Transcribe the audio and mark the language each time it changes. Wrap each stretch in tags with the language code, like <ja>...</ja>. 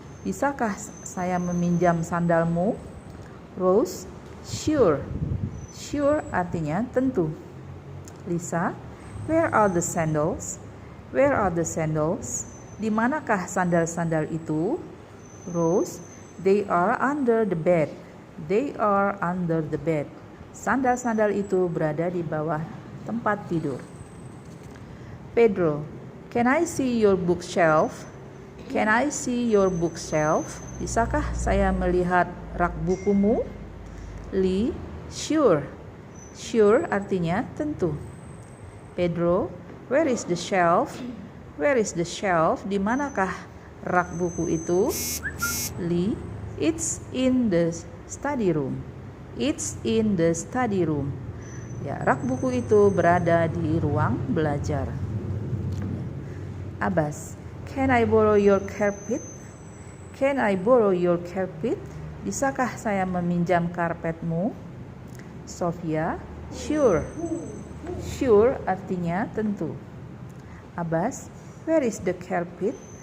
<id>Bisakah saya meminjam sandalmu? Rose, sure.</id> <en>Sure artinya tentu. Lisa, where are the sandals? Where are the sandals? Di manakah sandal-sandal itu? Rose, they are under the bed. They are under the bed.</en> <id>Sandal-sandal itu berada di bawah tempat tidur.</id> <en>Pedro, can I see your bookshelf? Can I see your bookshelf?</en> <id>Bisakah saya melihat rak bukumu? Lee, sure. Sure artinya tentu.</id> <en>Pedro, where is the shelf? Where is the shelf?</en> <id>Di manakah rak buku itu? Lee, it's in the study room.</id> <en>It's in the study room.</en> <id>Ya, rak buku itu berada di ruang belajar.</id> <en>Abbas, can I borrow your carpet? Can I borrow your carpet?</en> <id>Bisakah saya meminjam karpetmu? Sofia, sure.</id> <en>Sure artinya tentu. Abbas, where is the carpet?</en>